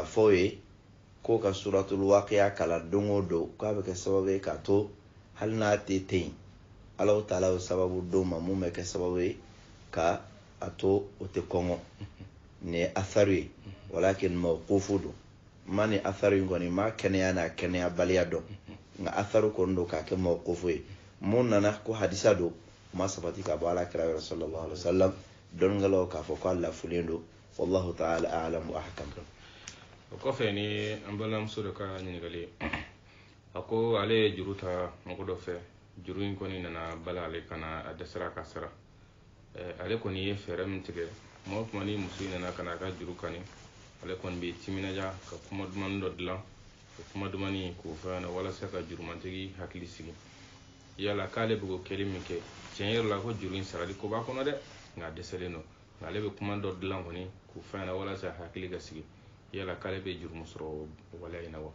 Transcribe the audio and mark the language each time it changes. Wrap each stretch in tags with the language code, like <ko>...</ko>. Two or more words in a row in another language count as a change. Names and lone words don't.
<bm>fɔ o ye ko ka</bm> <ar>سورة الواقعة</ar> <bm>kala don o don k'a bɛ kɛ sababu ye k'a to hali n'a tɛ ten</bm> <ar>الله تعالى</ar> <bm>ye sababu d'o ma mun bɛ kɛ sababu ye ka a to o tɛ kɔngɔ ni ye atharu ye walakin mawqufu don ma ni atharu in kɔni ma kɛnɛya n'a kɛnɛya baliya dɔn nka atharu kɔni don k'a kɛ mawqufu ye mun nana ko hadisa don ma sabati ka bɔ alakira yɔrɔ</bm> <ar>صلى الله عليه وسلم</ar> <bm>dɔnnikɛlaw k'a fɔ ko a lafulen don</bm> <ar>والله تعالى أعلم وأحكم.</ar> <bm>o kɔfɛ ni an balimamuso de ka ɲininkali a ko ale ye juru ta mɔgɔ dɔ fɛ juru in kɔni nana bala ale kana a dɛsɛra ka sara ale kɔni ye fɛɛrɛ min tigɛ kuma o kuma ni muso in nana kana a ka juru kani ale kɔni bɛ timinaja ka kuma dumani dɔ dilan o kuma dumani k'o fɛ na walasa ka jurumantigi hakili sigi yala k'ale bɛ k'o kɛli min kɛ tiɲɛ yɛrɛ la ko juru in sarali ko b'a kɔnɔ dɛ nka a dɛsɛlen don nka ale bɛ kuma dɔ dilan kɔni k'o fɛ na walasa hakili ka sigi yala k'ale bɛ juru min sɔrɔ waleya in na wa</bm>